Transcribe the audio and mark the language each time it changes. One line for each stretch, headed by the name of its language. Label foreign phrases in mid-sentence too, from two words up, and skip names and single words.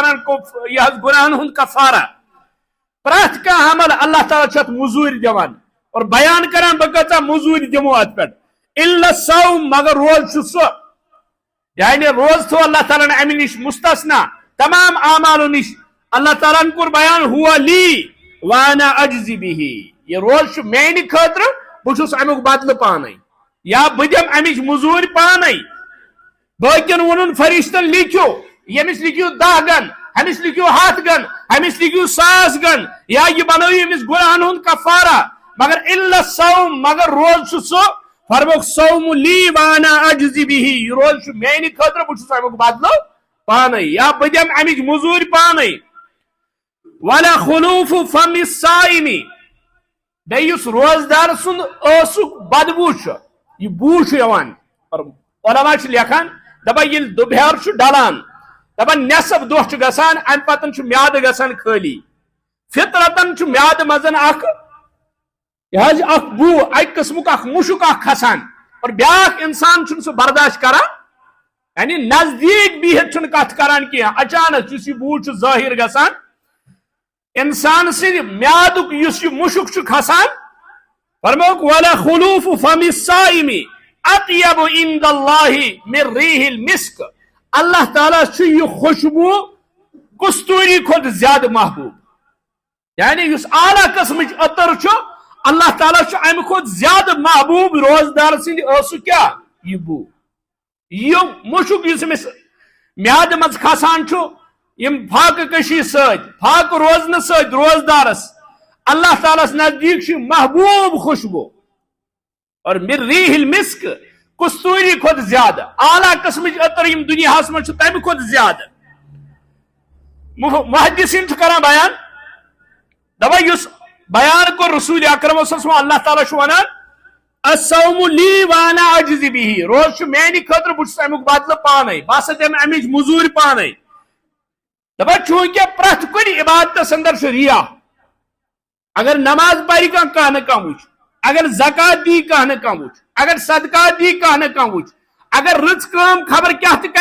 Kashmiri: بنان یہِ حظ گُناہن ہُنٛد کفارہ پرٛٮ۪تھ کانٛہہ عمل اللہ تعالیٰ چھُ اتھ موٚزوٗرۍ دِوان اور بیان کران بہٕ کۭژاہ موٚزوٗرۍ دِمو اتھ پٮ۪ٹھ
Arabic: الا الصوم
Kashmiri: مگر روز چھُ سُہ یعنی روز تھوٚو اللہ تعالیٰ ہن امہِ نش مستثنا تمام اعمالو نش اللہ تعالیٰ ہن کوٚر بیان
Arabic: ہوا لی وانا اجزی بِہی
Kashmiri: یہ روز چھُ میانہِ خٲطرٕ بہٕ چھُس امیُک بدلہٕ پانے یا بہٕ دِمہٕ امِچ موٚزوٗرۍ پانے باقین وونُن فرشتن لیکھِو ییٚمِس لیکھِو 10 گن أمِس لیکھِو 100 گن أمِس لیکھِو 1,000 گن یا یہِ بنٲیِو أمِس گُناہن ہُنٛد کفارہ مگر
Arabic: الا الصوم
Kashmiri: مگر روز چھُ سُہ فرموکھ
Arabic: صوم لی وانا اجزی بِہی
Kashmiri: یہ روز چھُ میانہِ خٲطرٕ بہٕ چھُس امیُک بدلہٕ پانے یا بہٕ دِمہٕ امِچ موٚزوٗرۍ پانے
Arabic: ولا خلوف فم الصائم
Kashmiri: بیٚیہِ یُس روزدار سُنٛد ٲسُک بدبوٗ چھُ یہِ بوٗ چھُ یِوان اور علما چھِ لیکھان دپان ییٚلہِ دُپہر چھُ ڈلان دپان نٮ۪صف دۄہ چھُ گژھان امہِ پتہٕ چھُ میادٕ گژھان خٲلی فطرتن چھُ میادٕ منٛز اکھ یہ حظ اکھ بوٗ اکہِ قٕسمُک اکھ مُشُک اکھ کھسان اور بیاکھ انسان چھُنہٕ سُہ برداشت کران یعنی نزدیٖک بِہِتھ چھُنہٕ کتھ کران کینٛہہ اچانک یُس یہِ بوٗ چھُ ظٲہر گژھان انسان سٕنٛدِ میادُک یُس یہِ مُشُک چھُ کھسان فرموکھ
Arabic: ولا خلوف فم الصائم اطیب عند اللہ من ریح المسک
Kashmiri: اللہ تعالیٰ چھُ یہِ خوشبوٗ کستوٗری کھۄتہٕ زیادٕ محبوٗب یعنی یُس اعلیٰ قسمٕچ عطر چھُ اللہ تعالیٰ چھُ امہِ کھۄتہٕ زیادٕ محبوٗب روزدار سٕنٛدِ ٲسُک کیٛاہ یہِ بوٗ یہِ مُشُک یُس أمِس میادٕ منٛز کھسان چھُ یم فاقہٕ کشی سۭتۍ فاقہٕ روزنہٕ سۭتۍ روزدارس اللہ تعالیٰ ہس نزدیٖک چھُ محبوٗب خوشبوٗ اور
Arabic: من ریح المسک
Kashmiri: کستوٗری کھۄتہٕ زیادٕ اعلیٰ قسمٕچ عطر یم دُنیاہس منٛز چھُ تمہِ کھۄتہٕ زیادٕ محدثین چھُ کران بیان دپان یُس بیان کوٚر رسول اکرم
Arabic: صلی اللہ علیہ وسلم
Kashmiri: اللہ تعالیٰ چھُ ونان
Arabic: الصوم لی وانا اجزی بِہی
Kashmiri: روز چھُ میانہِ خٲطرٕ بہٕ چھُس امیُک بدلہٕ پانے بہٕ ہسا دِمہٕ امِچ موٚزوٗرۍ پانے دپان چوٗنٛکہِ پرٛٮ۪تھ کُنہِ عبادتس اندر چھُ ریا اگر نماز پرِ کانٛہہ نہٕ کانٛہہ وٕچھ اگر زکات دی کانٛہہ نہٕ کانٛہہ وٕچھ اگر صدقات دی کانٛہہ نہٕ کانٛہہ وٕچھ اگر رٕژ کٲم خبر کیٛاہ تہِ